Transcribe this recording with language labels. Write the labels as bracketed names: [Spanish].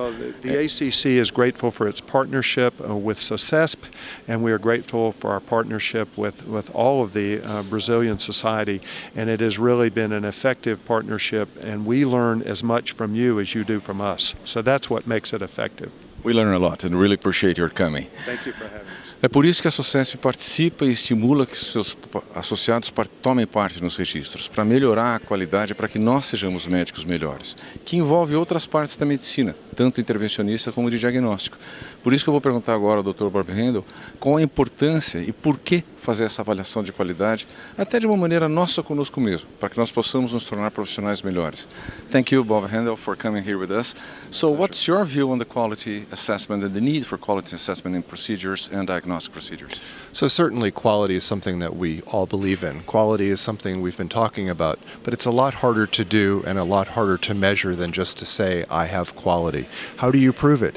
[English] Well, the ACC is grateful for its partnership with SOCESP, and we are grateful for our partnership with all of the Brazilian society, and it has really been an effective partnership, and we learn as much from you as you do from us. So that's what makes it effective. We learn a lot and really appreciate your coming. Thank you for having us. [Portuguese] É por isso que a SOCESP participa e estimula que seus associados tomem parte nos registros, para melhorar a qualidade, para que nós sejamos médicos melhores, que envolve outras partes da medicina, tanto intervencionista como de diagnóstico. Por isso que eu vou perguntar agora ao Dr. Bob Handel qual a importância e por que fazer essa avaliação de qualidade, até de uma maneira nossa conosco mesmo, para que nós possamos nos tornar profissionais melhores. [English] Thank you, Bob Handel, for coming here with us. So what's your view on the quality assessment and the need for quality assessment in procedures and diagnostic procedures? So certainly quality is something that we all believe in. Quality is something we've been talking about, but it's a lot harder to do and a lot harder to measure than just to say, I have quality. quality. How do you prove it?